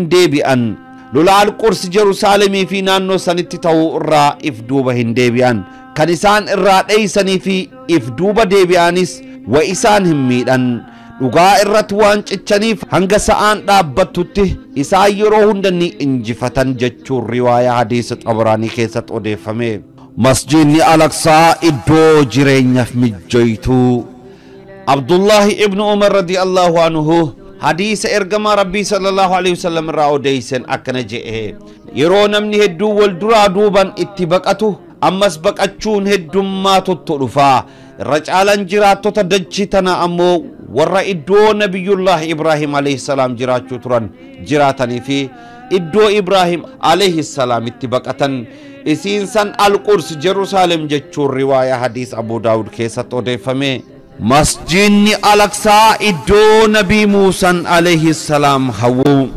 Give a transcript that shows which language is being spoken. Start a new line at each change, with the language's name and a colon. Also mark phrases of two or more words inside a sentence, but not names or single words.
Oromo: deebi'an lola al-Qurs Jerusalemii fi naannoo sanitti ta'uu irraa if duuba hin deebi'an kan isaan irraa dheeysanii fi if duuba deebi'anis wa isaan hin miidhan dhugaa irratti waan cichaniif hanga sa'aan dhaabbattutti isaan yeroo hunda ni injifatan jechuun riwaayaa hadiisa Xabaraanii keessatti odeeffame masjidni Al-Aqsaa iddoo jireenyaaf mijjooytuu Abdullah ibn Umar
Arabic: رضي الله عنه
Oromo: hadiisa ergama rabbii
Arabic: صلى الله عليه وسلم
Oromo: irraa odeeysan akkana jedhe yeroo namni hedduu wal duraa duuban itti baqatu ammas baqachuun heddummaa tuttu dhufaa irra caalan jiraattota dachii tana ammoo warra iddoo nabiyullah Ibrahim
Arabic: عليه السلام
Oromo: jiraachuu turan jiraatanii fi iddoo Ibrahim
Arabic: عليه السلام
Oromo: itti baqatan isiin san al-Qurs Jerusalem jechuun riwaayaa hadiis Abu Daawud keessatti odeeffame masjidni Al-Aqsaa iddoo nabii Muusaa
Arabic: عليه السلام
Oromo: hawwu